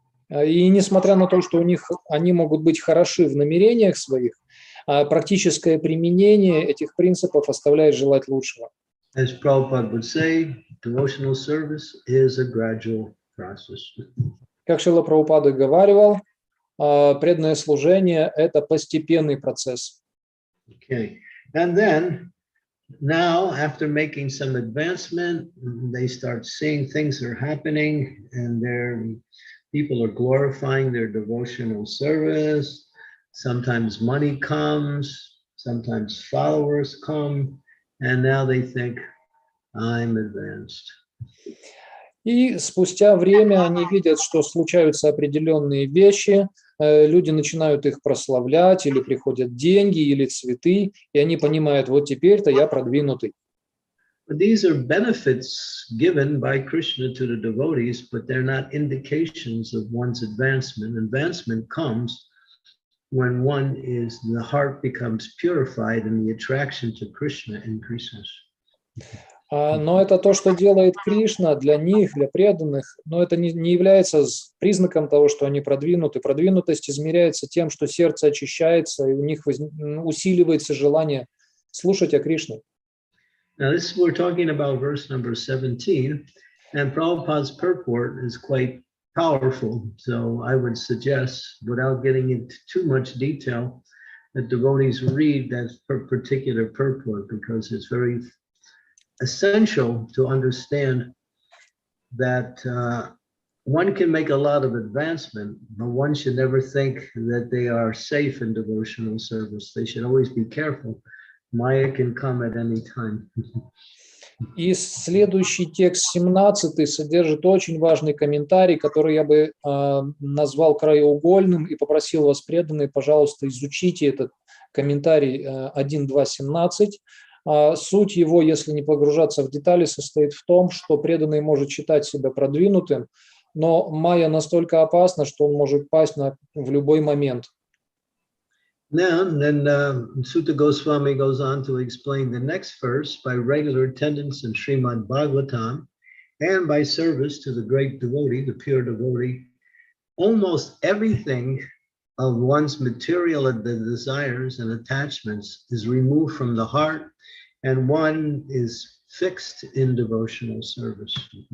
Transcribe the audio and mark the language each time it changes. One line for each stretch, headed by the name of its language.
Russian: И несмотря на то, что они могут быть хороши в намерениях своих, практическое применение этих принципов оставляет желать лучшего.
English: As Prabhupada would say, devotional service is a gradual process.
Russian: Как Шрила Прабхупада говаривал, преданное служение – это постепенный процесс.
English: Okay, and then now after making some advancement, they start seeing things are happening, and people are glorifying their devotional service. Sometimes money comes, sometimes followers come, and now they think, I'm advanced.
Russian: И спустя время они видят, что случаются определенные вещи, люди начинают их прославлять, или приходят деньги, или цветы, и они понимают, вот теперь-то я продвинутый.
English: But these are benefits given by Krishna to the devotees, but they're not indications of one's advancement. Advancement comes when the heart becomes purified and the attraction to Krishna increases.
Russian: Но это то, что делает Кришна для них, для преданных, но это не является признаком того, что они продвинуты. Продвинутость измеряется тем, что сердце очищается, и у них усиливается желание слушать о Кришне.
English: Now we're talking about verse number 17, and Prabhupada's purport is quite powerful. So I would suggest, without getting into too much detail, that devotees read that particular purport, because it's very essential to understand that one can make a lot of advancement, but one should never think that they are safe in devotional service. They should always be careful. Maya can come at any time.
Russian: И следующий текст, 17, содержит очень важный комментарий, который я бы назвал краеугольным, и попросил вас, преданные, пожалуйста, изучите этот комментарий 1.2.17. Суть его, если не погружаться в детали, состоит в том, что преданный может считать себя продвинутым, но майя настолько опасна, что он может пасть в любой момент.
English: Then Sutta Goswami goes on to explain the next verse: by regular attendance in Shrimad-Bhagavatam and by service to the great devotee, the pure devotee, almost everything of one's material desires and attachments is removed from the heart, and one is fixed in devotional service.